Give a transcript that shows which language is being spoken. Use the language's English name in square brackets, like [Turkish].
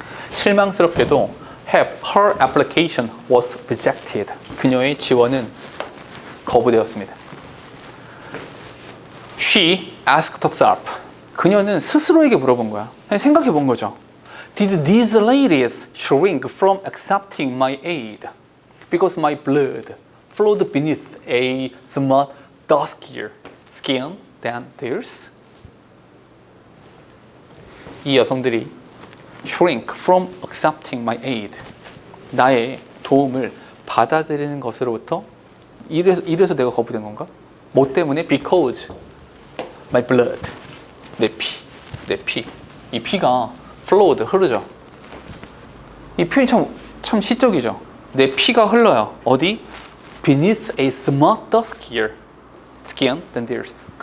[Korean] 실망스럽게도 [English] her application was rejected. [Korean] 그녀의 지원은 거부되었습니다. [English] She asked herself. [Korean] 그녀는 스스로에게 물어본 거야. 생각해 본 거죠. [English] Did these ladies shrink from accepting my aid because my blood flowed beneath a somewhat duskier skin than theirs? [Korean] 이 여성들이 [English] shrink from accepting my aid. [Korean] 나의 도움을 받아들이는 것으로부터 이래서 내가 거부된 건가? 뭐 때문에? [English] Because my blood. [Korean] 내 피. 이 피가 flowed, 흐르죠. 이 표현이 참 시적이죠. 내 피가 흘러요. 어디? [English] Beneath a somewhat duskier skin than theirs.